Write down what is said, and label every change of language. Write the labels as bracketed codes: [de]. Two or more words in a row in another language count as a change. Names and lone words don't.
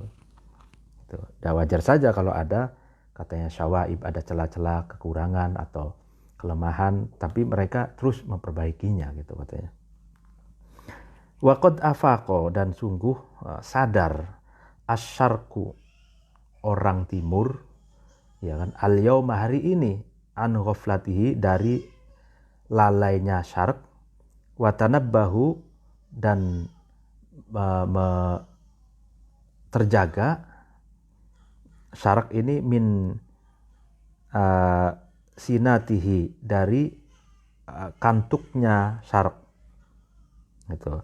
[id] Dan wajar saja kalau ada, katanya, syawaib, ada celah-celah kekurangan atau kelemahan, tapi mereka terus memperbaikinya gitu, katanya. [ar] Waqad afaqo, [id] dan sungguh sadar, asyarku, orang timur, ya kan, [ar] al yauma, [id] hari ini, [ar] an ghaflatihi, [id] dari lalainya syarq, [ar] wa tanabbahu, [id] dan terjaga syarq ini [ar] min sinatihi, [id] dari kantuknya syarq gitu.